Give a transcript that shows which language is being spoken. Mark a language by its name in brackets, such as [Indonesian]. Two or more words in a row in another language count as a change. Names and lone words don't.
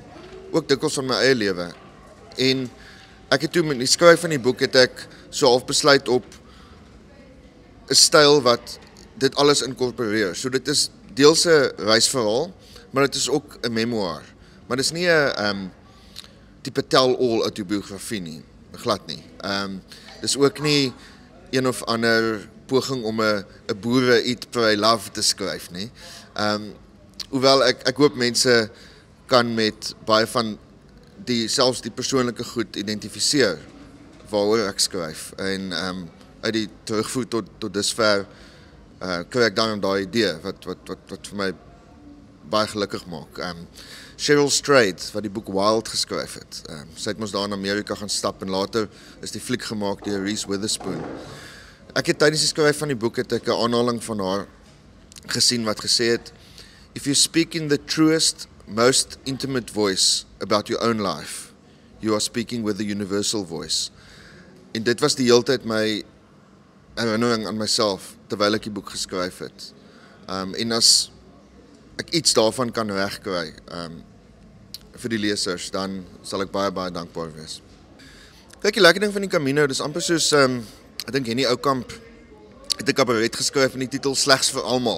[Afrikaans] Ook dikwels van my eie lewe. En ek het toe met die skryf van die boek het ek so half besluit op 'n styl wat dit alles inkorporeer. So dit is deels 'n reisverhaal, maar dit is ook 'n memoir. Maar dit is nie 'n tipe tell-all autobiografie nie, glad nie. Dis ook nie een of ander poging om 'n boere eat pray love te skryf nie. Hoewel ek hoop mense kan met baie van selfs die persoonlike goed identifiseer waaroor ek skryf, en uit die terugvoer tot dusver kry ek dan daai idee wat vir my baie gelukkig maak. Cheryl Strayed, wat die boek Wild geskryf het, sy het mos daar in Amerika gaan stap, en later is die fliek gemaak deur Reese Witherspoon. Ek het tydens die skryf van die boek het ek 'n aanhaling van haar gesien wat gesê het, [English] "If you speak in the truest, most intimate voice about your own life, you are speaking with a universal voice." [Afrikaans] En dit was die hele tyd my herinnering aan myself terwyl ek die boek geskryf het. En as ek iets daarvan kan regkry vir die lesers, dan sal ek baie dankbaar wees. Kyk, die lekker ding van die Camino, dis amper soos ek dink Henny Oukamp het 'n kabaret geskryf in die titel Slegs vir almal.